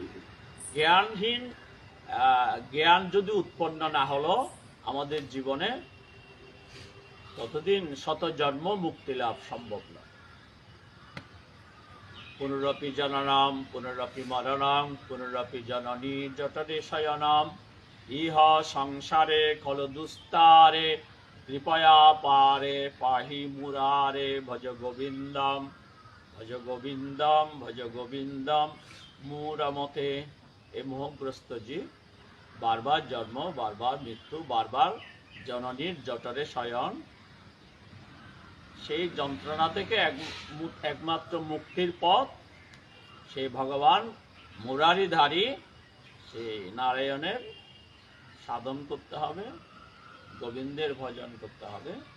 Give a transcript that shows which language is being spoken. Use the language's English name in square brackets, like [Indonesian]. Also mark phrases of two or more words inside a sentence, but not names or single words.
[Bangla] জ্ঞানহীন, জ্ঞান যদি উৎপন্ন না হলো আমাদের জীবনে, ততদিন শত জন্ম মুক্তি লাভ সম্ভব নয়। [Sanskrit] পুনরপি জননম পুনরপি মরণম পুনরপি জননী জঠরে শয়নম ইহ সংসারে খল দুস্তারে কৃপয়া পারে পাহি মুরারে ভজ গোবিন্দম ভজ গোবিন্দম ভজ গোবিন্দম মূঢ়মতে। [Bangla] এ মোহগ্রস্ত জীব বারবার জন্ম, বারবার মৃত্যু, বারবার জননীর জঠরে শয়ন, সেই যন্ত্রণা থেকে একমাত্র মুক্তির পথ সেই ভগবান মুরারিধারী সেই নারায়ণের সাধন করতে হবে, গোবিন্দের ভজন করতে হবে।